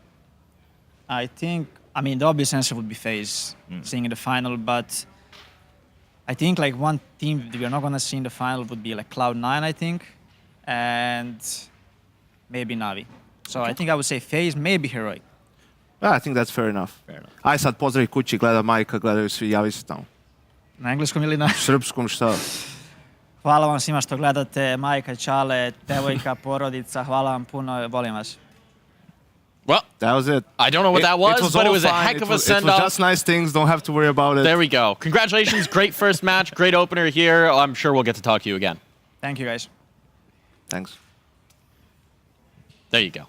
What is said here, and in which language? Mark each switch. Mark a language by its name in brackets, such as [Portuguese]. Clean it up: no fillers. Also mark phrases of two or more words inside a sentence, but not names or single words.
[English] I think, I mean, the obvious answer would be FaZe, seeing in the final, but I think like one team that we're not going to see in the final would be like Cloud9, I think, and maybe Navi. So I think I would say FaZe, maybe Heroic. I think that's fair enough. [Serbian] Aj sad pozdrav kući, gleda majka, gledaju svi, javi se tamo. Na engleskom ili na? Srpskom, šta? Hvala vam svima što gledate, majka, čale, devojka, porodica, hvala vam puno, volim vas. [English] Well, that was it. I don't know what that was, but it was a heck of a send-off. It was just nice things. Don't have to worry about it. There we go. Congratulations. Great first match. Great opener here. I'm sure we'll get to talk to you again. Thank you, guys. Thanks. There you go.